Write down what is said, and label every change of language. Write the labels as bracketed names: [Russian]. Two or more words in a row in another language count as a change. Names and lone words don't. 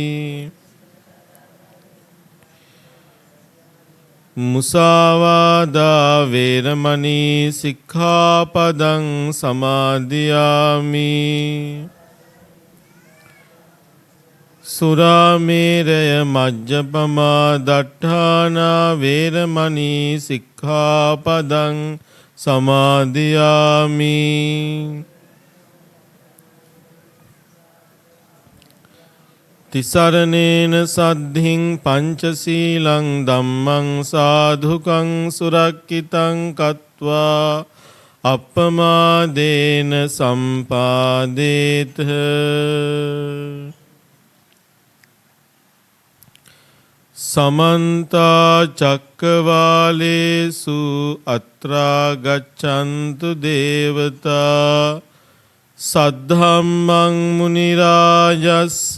[Pali] මුසාවාදා වේරමණී සික්ඛාපදං සමාදියාමි සුරාමේරය මජ්ජපමා දට්ඨානා වේරමණී සික්ඛාපදං සමාදියාමි තිසරණේන සද්ධින් පංචශීලං ධම්මං සාධුකං සුරක්ඛිතං කତ୍වා අප්පමාදේන සම්පාදේත සමන්ත චක්කවාලේසු අත්‍රා ගච්ඡන්තු දේවතා සද්ධම්මං මුනි රාජස්ස